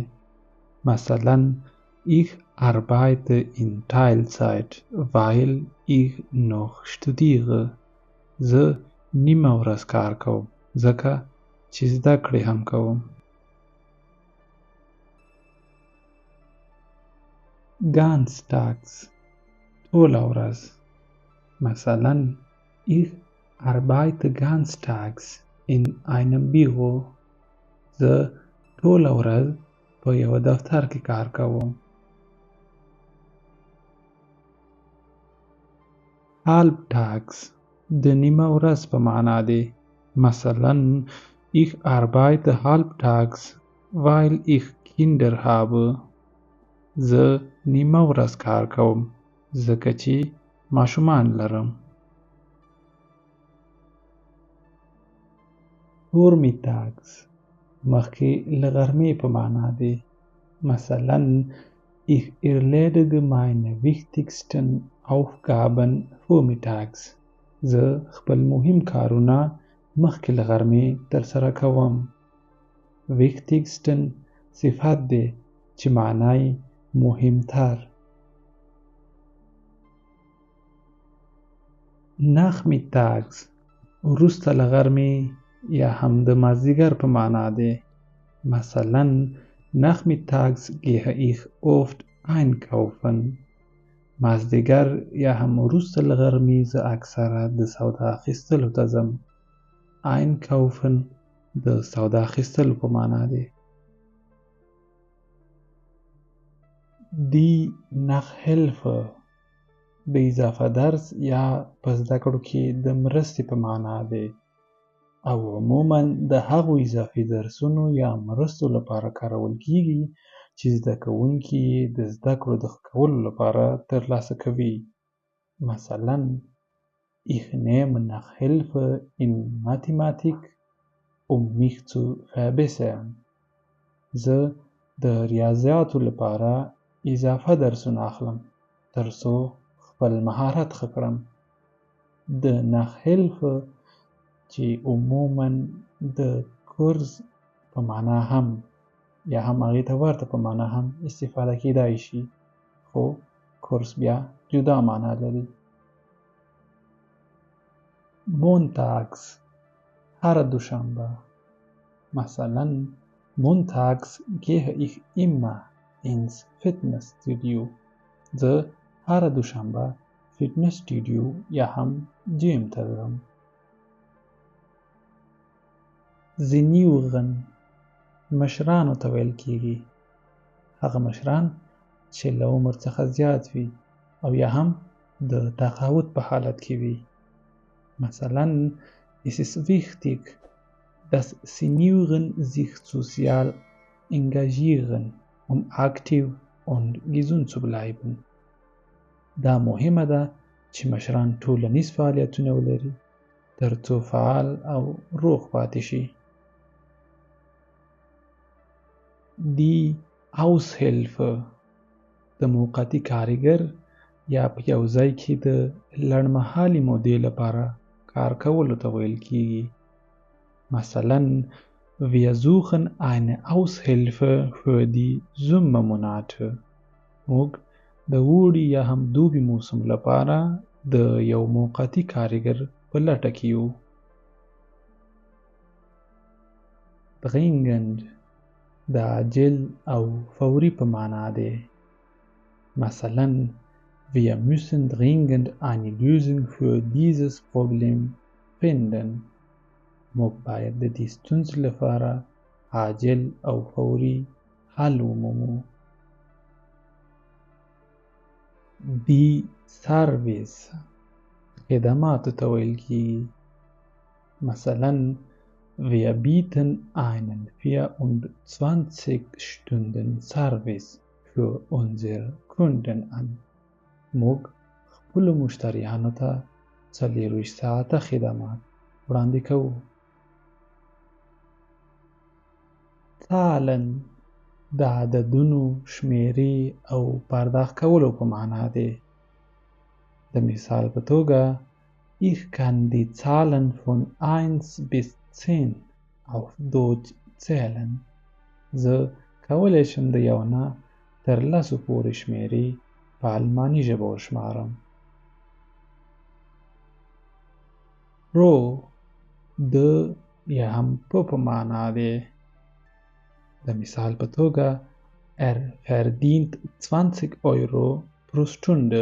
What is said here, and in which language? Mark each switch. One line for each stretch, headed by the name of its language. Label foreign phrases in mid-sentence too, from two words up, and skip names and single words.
German: مثلا ich arbeite in Teilzeit, weil ich noch studiere.
Pashto: زه نیمه ورځ کار کوم ځکه چې زده کړې هم کوم. Ganztags ټوله ورځ.
German: مثلا ich arbeite ganztags in einem Büro.
Pashto: زه ټوله ورځ په یو دفتر کې کار کوم. Halbtags د نیمه ورځ په معنا دی.
German: مثلا ich arbeite halbtags, weil ich Kinder habe.
Pashto: زه نیمه ورځ کار کوم ځکه چې ماشومان لرم. vormittags مخکې له غرمې په معنا دی.
German: مثلا ich erledige meine wichtigsten Aufgaben vormittags.
Pashto: زه خپل مهم کارونه مخکې له غرمې ترسره کوم. wichtigsten صفت دی چې معنی مهمتر. nachmittags وروسته له غرمې یا هم د مازدیګر په معنا دی.
German: مثلا nachmittags gehe ich oft einkaufen.
Pashto: مازدیګر یا هم وروسته له غرمې زه اکثره د سودا اخیستلو ته ځم. einkaufen د سودا اخیستلو په معنا دی.
German: die Nachhilfe
Pashto: د اضافه درس یا په زده کړو کې د مرستې په معنا دی او عموما د هغو اضافي درسونو یا مرستو لپاره کارول کیږي چې زده کوونکي د زده کړو د ښه کولو لپاره ترلاسه کوي.
German: مثلا ich nehme Nachhilfe in Mathematik mich zu verbessern.
Pashto: زه د ریاضیاتو لپاره اضافه درسونه اخلم ترڅو خپل مهارت ښه کړم. د Nachhilfe چې عموما د کورس په معنا هم یا هم هغې ته ورته په معنا هم استفاده کیدای شي خو کورس بیا جدا معنا لري. montags هره دوشنبه.
German: مثلا montags gehe ich immer ins Fitnessstudio.
Pashto: زه هره دوشنبه فټنس سټوډیو یا هم جیم ته ځم. senioren مشرانو ته ویل کیږي. هغه مشران چې له عمر څخه زیات وي او یا هم د تقاعد په حالت کې وي.
German: مثلا es ist wichtig, dass Senioren sich sozial engagieren, aktiv und gesund zu bleiben.
Pashto: دا مهمه ده چې مشران ټولنیز فعالیتونه ولري ترڅو فعال او روغ پاتې شي.
German: die Aushilfe
Pashto: د موقتي کارګر یا په یو ځای کې د لنډمهالې مودې لپاره کار کولو ته ویل کیږي.
German: مثلا wir suchen eine Aushilfe für die Sommermonate.
Pashto: موږ د اوړي یا هم دوبي موسم لپاره د یو موقتي کارګر په لټه کې یو. dringend د عاجل او فوري په معنا دی.
German: مثلا wir müssen dringend eine Lösung für dieses Problem finden.
Pashto: موږ باید د دې ستونزې لپاره عاجل او فوري حل ومومو.
German: die Service
Pashto: خدماتو ته ویل کیږي.
German: مثلا wir bieten einen 24-Stunden-Service für unsere Kunden an.
Pashto: موږ خپلو مشتریانو ته 24 ساعته خدمات وړاندې کوو. Zahlen د عددونو شمیرې او پرداخت کولو په معنا دی. د مثال په توګه
German: ich kann die Zahlen von 1 bis 10 auf Deutsch zählen.
Pashto: زه کولی شم د 1 نه تر 10 پورې شمیرې په الماني ژبه وشمارم. pro د یا هم په معنا دی. د مثال په توګه
German: verdient 20 Euro pro Stunde.